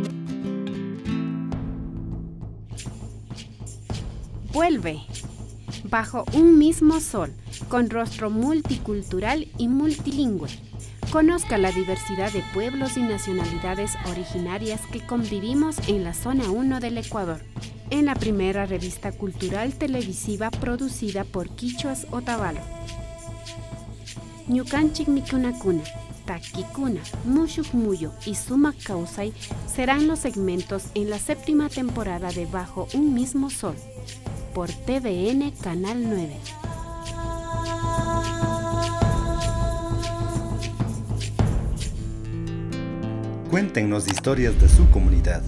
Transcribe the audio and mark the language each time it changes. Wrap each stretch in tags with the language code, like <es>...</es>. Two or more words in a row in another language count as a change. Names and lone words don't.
<es>Vuelve, bajo un mismo sol, con rostro multicultural y multilingüe. Conozca la diversidad de pueblos y nacionalidades originarias que convivimos en la zona 1 del Ecuador, en la primera revista cultural televisiva producida por Quichuas Otavalo. Ñukanchik Mikunakuna, Takikuna, Mushukmuyo y Sumak Kausai serán los segmentos en la 7ª temporada de Bajo un mismo sol, por TVN Canal 9. Cuéntenos historias de su comunidad.</es>